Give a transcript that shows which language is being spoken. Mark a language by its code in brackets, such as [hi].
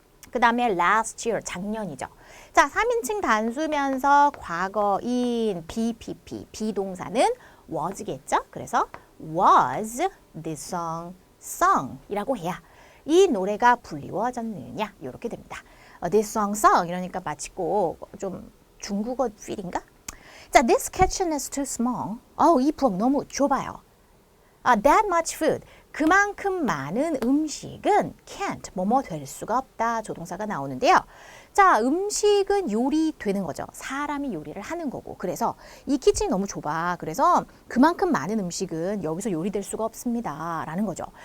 [ko] 그 다음에 last year, 작년이죠. 자, 3인칭 단수면서 과거인 BPP, 비동사는 was겠죠? 그래서 [en] was this song sung [ko] 이라고 해야 이 노래가 불리워졌느냐 이렇게 됩니다. This song sung 이러니까 마치 꼭 좀 중국어 필인가? [en] 자, this kitchen is too small. [ko] 이 부엌 너무 좁아요. [en] That much food. [ko] 그만큼 많은 음식은 can't, 뭐뭐 될 수가 없다. 조동사가 나오는데요. 자, 음식은 요리되는 거죠. 사람이 요리를 하는 거고. 그래서 이 키친이 너무 좁아. 그래서 그만큼 많은 음식은 여기서 요리될 수가 없습니다. 라는 거죠.